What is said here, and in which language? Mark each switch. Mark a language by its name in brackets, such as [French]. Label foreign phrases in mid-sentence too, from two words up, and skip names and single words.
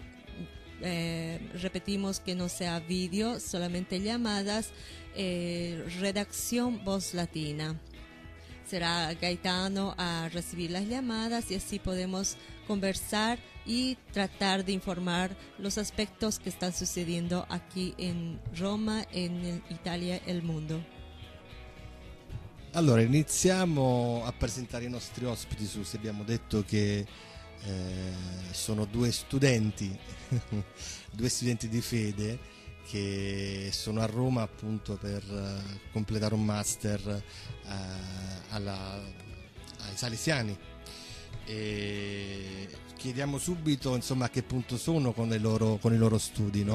[Spanish] Repetimos que no sea vídeo, solamente llamadas. Redacción Voz Latina. Será Gaetano a recibir las llamadas y así podemos conversar y tratar de informar los aspectos que están sucediendo aquí en Roma, en Italia [Italian] e il mondo. Allora, iniziamo a presentare i nostri ospiti. Abbiamo detto che sono due studenti, due studenti di fede che sono a Roma appunto per completare un master ai salesiani, e chiediamo subito insomma a che punto sono con i loro studi, no?